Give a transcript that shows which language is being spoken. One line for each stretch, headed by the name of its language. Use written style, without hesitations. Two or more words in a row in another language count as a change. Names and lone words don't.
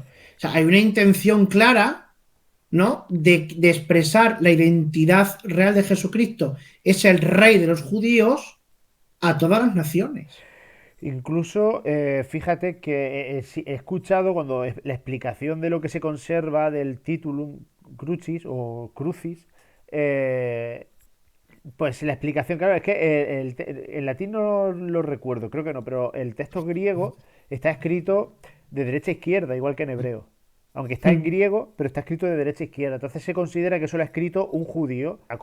Spanish: O sea, hay una intención clara, ¿no? De expresar la identidad real de Jesucristo. Es el rey de los judíos, a todas las naciones. Incluso, fíjate que sí, he escuchado cuando la explicación de lo que se conserva del
Latin: titulum crucis
Spanish: o crucis, eh, pues la explicación, claro, es que en latín no lo recuerdo, creo que no, pero el texto griego está escrito de derecha a izquierda, igual que en hebreo. Aunque está en Mm. griego, pero está escrito de derecha a izquierda. Entonces se considera que eso lo ha escrito un judío a